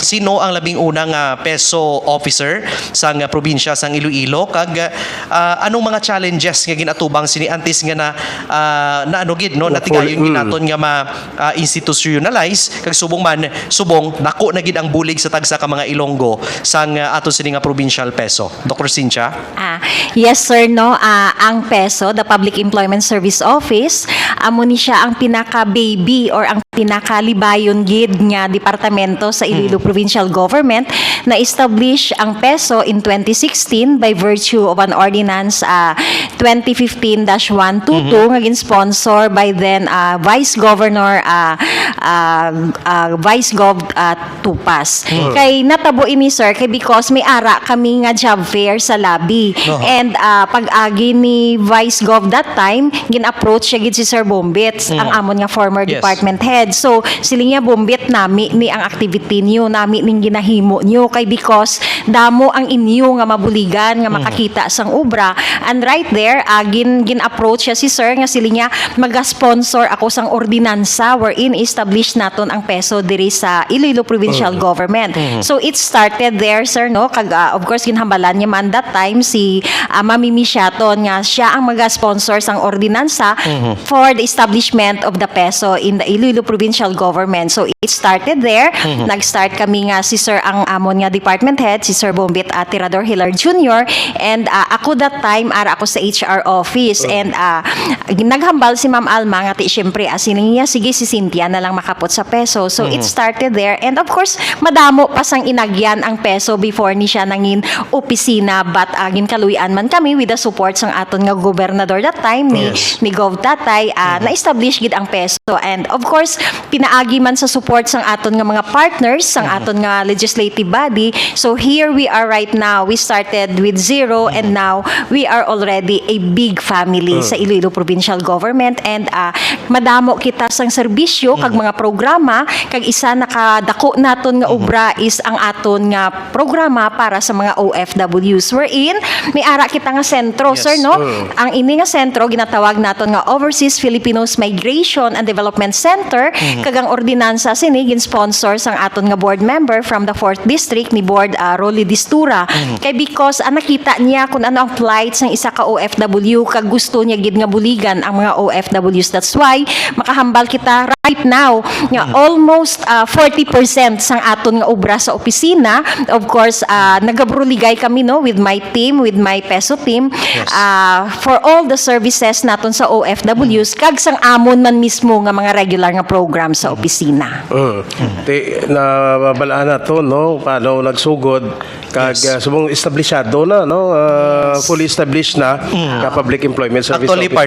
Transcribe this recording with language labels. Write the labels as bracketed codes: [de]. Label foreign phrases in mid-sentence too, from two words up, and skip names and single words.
[hil] Sino ang labing unang peso officer sa probinsya sang Iloilo kag anong mga challenges nga ginatubang sini antes nga na ano gid no natigayon ginaton nga ma-institutionalize kag subong dako na gid ang bulig sa tagsa ka mga Ilonggo sang aton sini nga provincial peso. Dr. Cynthia? Yes sir, no, ang peso, [en] the Public Employment Service Office, [hil] amo ni siya ang pinaka-baby or ang pinakalibayon gid nga departamento sa Iloilo Provincial Government na establish ang peso [en] in 2016 by virtue of an ordinance 2015-122 [hil] nga [en] sponsor by then Vice Governor [hil] Vice Gov Tupas. Kay natabo ini sir kay because may ara kami nga [en] job fair [hil] sa lobby. And pag-agi ni Vice Gov [en] that time, [hil] gin-approach siya gid si Sir Bombits, ang amon nga former [en] Yes. department head. [hil] So, sili nga Bombit nami ni ang activity niyo, nami ning ginahimo niyo kay because damo ang inyo nga mabuligan nga makakita sang obra. [en] And right there, [hil] gin-approach siya si Sir nga sili nga maga-sponsor ako sang ordinansa wherein establish naton ang peso diri sa Iloilo Provincial Government. [en] So, it started there, [hil] sir, no? Kag, [en] of course, [hil] ginhambalan niya man [en] that time [hil] si Mami Mishaton nga siya ang maga-sponsor sang ordinansa [en] for the establishment of the peso in the Iloilo Provincial Government. So, it started there. [hil] Nag-start kami nga si Sir ang amon nga [en] department head, [hil] si Sir Bombit Tirador Hilar Jr. And ako [en] that time, [hil] ara ako sa [en] HR office. [hil] And naghambal si Ma'am Alma nga syempre, sining niya, sige si Cynthia na lang makapot sa peso. [en] So, it started there. And of course, [hil] madamo pasang inagyan ang peso before ni siya nangin opisina but ginkaluyan man kami [en] with the support [hil] sang aton nga gobernador [en] that time [hil] ni Gov Tatay na-establish gid ang peso. [en] And of course, [hil] pinaagi man sa support sang aton nga mga partners sang aton nga legislative body. [en] So here we are right now. We started with zero and now we are already a big family [hil] sa Iloilo Provincial Government and madamo kita sang serbisyo kag mga programa kag isa nakadako naton nga obra is ang aton nga programa para sa mga OFWs wherein may ara kita nga sentro, sir, no? Ang ini nga sentro ginatawag naton nga Overseas Filipinos Migration and Development Center kag ang ordinansa sini gin-sponsor sang aton nga board member from the 4th district ni Board Rolly Distura. Kay because nakita niya kung ano ang plight sang isa ka OFW kag gusto niya gid nga buligan ang mga OFWs. [en] That's why [hil] makahambal kita [en] right now [hil] nga almost 40% sang aton nga obra sa opisina. Of course, nagabruligay kami no [en] with my team, with my peso team for all the services [hil] naton sa OFWs kag sang amon man mismo nga mga regular nga program sa opisina. Nababalaan na to, no? Paano nagsugod kag subong establishado na, no? [en] Fully established [hil] na ka Public Employment Service [en] Actually, Office